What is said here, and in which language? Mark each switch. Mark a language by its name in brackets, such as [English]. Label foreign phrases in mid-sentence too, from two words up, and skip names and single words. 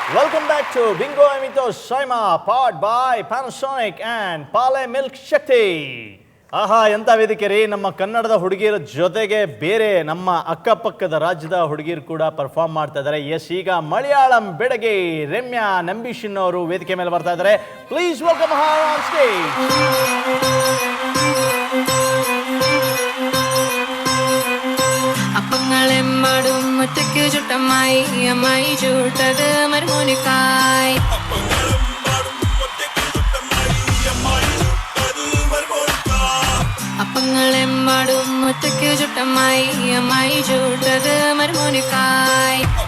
[English] Welcome back to Bingo Amito Shaima, powered by Panasonic and Pale Milk Shakti. [Kannada] ಆಹಾ ಎಂಥ ವೇದಿಕೆ ರೀ. ನಮ್ಮ ಕನ್ನಡದ ಹುಡುಗಿಯರ ಜೊತೆಗೆ ಬೇರೆ ನಮ್ಮ ಅಕ್ಕಪಕ್ಕದ ರಾಜ್ಯದ ಹುಡುಗಿಯರು ಕೂಡ ಪರ್ಫಾರ್ಮ್ ಮಾಡ್ತಾ ಇದ್ದಾರೆ. ಎಸ್, ಈಗ ಮಲಯಾಳಂ ಬೆಡಗಿ ರಮ್ಯಾ ನಂಬಿಶಿನ್ ಅವರು ವೇದಿಕೆ ಮೇಲೆ ಬರ್ತಾ ಇದ್ದಾರೆ. [English] please welcome her on stage. [Malayalam] അപ്പങ്ങളെമ്മാടും ഒറ്റയ്ക്ക് ചുട്ടമ്മായി അമ്മായി ചൂട്ടത് മരുമോനിക്കായ്. അപ്പങ്ങളെമ്മാടും ഒറ്റയ്ക്ക് ചുട്ടമ്മായി അമ്മായി ചൂട്ടത് മരുമോനിക്കായ്.